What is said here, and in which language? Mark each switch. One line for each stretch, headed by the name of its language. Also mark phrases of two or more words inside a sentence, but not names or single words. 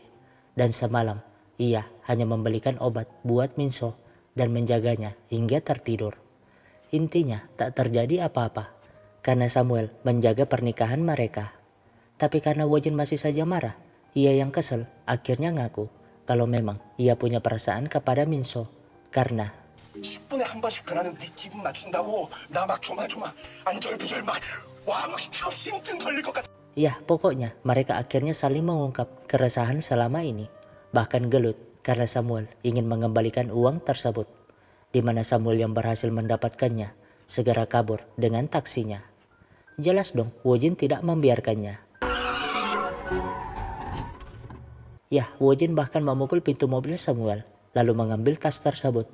Indonesian: Dan semalam ia hanya membelikan obat buat Minso dan menjaganya hingga tertidur. Intinya tak terjadi apa-apa karena Samuel menjaga pernikahan mereka. Tapi karena Wojin masih saja marah, ia yang kesel akhirnya ngaku kalau memang ia punya perasaan kepada Minso karena
Korean: 10분에 한 번씩 변하는 네 기분 맞춘다고 나 막 조마조마 안절부절 막와막 심증 걸릴 것 같아.
Indonesian: ya pokoknya mereka akhirnya saling mengungkap keresahan selama ini. Bahkan gelut karena Samuel ingin mengembalikan uang tersebut, di mana Samuel yang berhasil mendapatkannya segera kabur dengan taksinya. Jelas dong Wojin tidak membiarkannya. Ya, Wojin bahkan memukul pintu mobil Samuel, lalu mengambil tas tersebut.